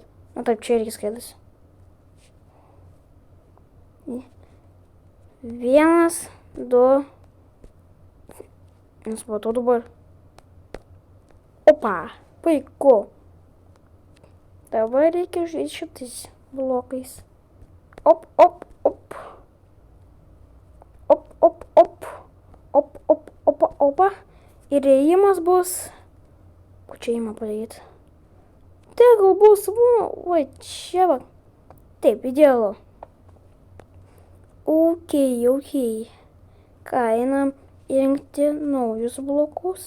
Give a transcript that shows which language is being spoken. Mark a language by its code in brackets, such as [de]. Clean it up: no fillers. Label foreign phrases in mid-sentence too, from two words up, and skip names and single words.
[lt] Nu taip, čia irgi skaidasi. 1, 2. Nesupratau dabar. Opa, puiku. Dabar reikia žaisti šitais blokais. Op, op, op. Op, op, op. Op, op, opa, opa. Ir ėjimas bus. Ko čia ėjimą padaryti? Tai gal bus, va, čia va. Taip, idealu. Okei. Ką, einam įrengti naujus blokus.